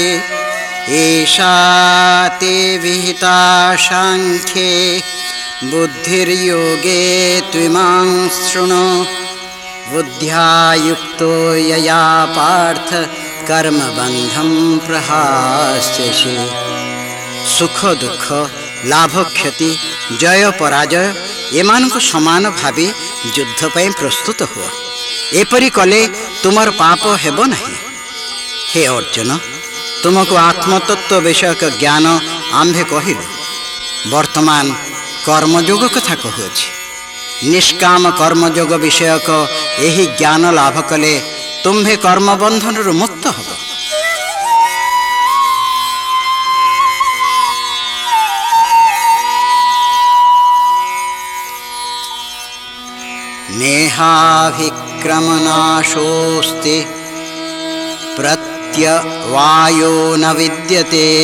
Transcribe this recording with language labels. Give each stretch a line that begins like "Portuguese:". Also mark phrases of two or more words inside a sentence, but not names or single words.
Sanskrit: एषा ते विहिता सांख्ये बुद्धिर्योगे त्विमां शृणु। बुद्ध्या युक्तो यया पार्थ कर्मबंधं प्रहास्यसि।
Odia: ସୁଖ ଦୁଃଖ, ଲାଭ କ୍ଷତି, ଜୟ ପରାଜୟ ଏମାନଙ୍କ ସମାନ ଭାବି ଯୁଦ୍ଧ ପାଇଁ ପ୍ରସ୍ତୁତ ହୁଅ। ଏପରି କଲେ ତୁମର ପାପ ହେବ ନାହିଁ। ହେ ଅର୍ଜୁନ, ତୁମକୁ ଆତ୍ମତତ୍ତ୍ୱ ବିଷୟକ ଜ୍ଞାନ ଆମ୍ଭେ କହିଲୁ। ବର୍ତ୍ତମାନ କର୍ମଯୋଗ କଥା କହୁଅଛି। ନିଷ୍କାମ କର୍ମଯୋଗ ବିଷୟକ ଏହି ଜ୍ଞାନ ଲାଭ କଲେ ତୁମ୍ଭେ କର୍ମ ବନ୍ଧନ ମୁକ୍ତ ହେବ।
Sanskrit: नेहाभिक्रमनाशोस्ति प्रत्यवायो न विद्यते।